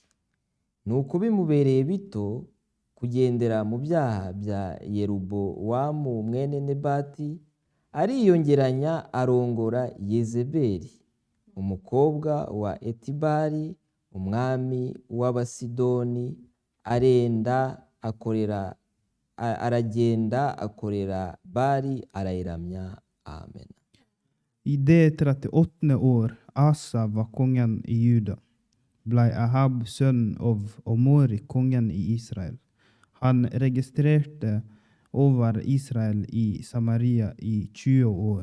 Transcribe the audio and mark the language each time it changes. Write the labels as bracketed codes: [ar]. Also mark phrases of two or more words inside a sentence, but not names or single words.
[rw] Nuko bimubereye bito kugendera mu byaha bya Yerobowamu mwene Nebati, ariyongeranya arongora Yezebeli umukobwa wa Etibari umwami w'Abasidoni, aragenda akorera Bali arayiramya. Amen. [no] I det 38. år Asa var kongen i Juda, blei Ahab sønn av Omori kongen i Israel. Han registrerte over Israel i Samaria i 20 år.